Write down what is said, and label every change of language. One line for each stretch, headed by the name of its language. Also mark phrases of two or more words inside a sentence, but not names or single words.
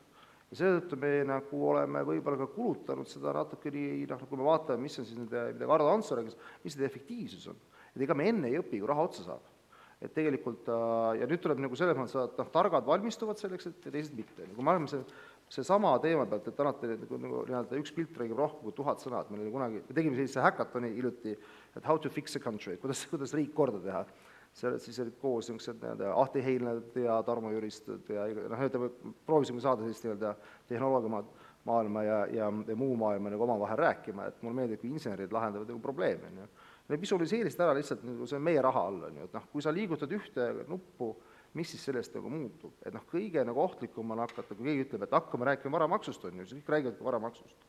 Estonian: Ja seetõttu me nagu oleme võib-olla ka kulutanud seda natuke nii, kui me vaatame, mis on siis nende, mida Ardo Hansson rääkis, mis see efektiivsus on. Et ega me enne ei õpi, kui raha otsa saab. Et tegelikult, ja nüüd tuleb nagu selles mõttes, et targad valmistuvad selleks, et teised mitte. Kui me oleme see sama teema pealt, et alati üks pilt räägib rohkem kui 1000 sõna, et me tegime sellise häkatoni hiljuti, et
English: how to fix a country,
Estonian: kuidas riik korda teha. Siis olid koos Ahti Heinled ja Tarmo Jüristud ja proovisime saada sellist tehnoloogia maailma ja muu maailma nagu omavahel rääkima, et mul meeldib, kui insenerid lahendavad probleeme. Need visualiseerisid ära lihtsalt, see on meie raha all, kui sa liigutad ühte nuppu, mis siis sellest nagu muutub, et kõige ohtlikum on hakata, kui keegi ütleb, et hakkame rääkima varamaksust, on ju, siis kõik räägivad varamaksust.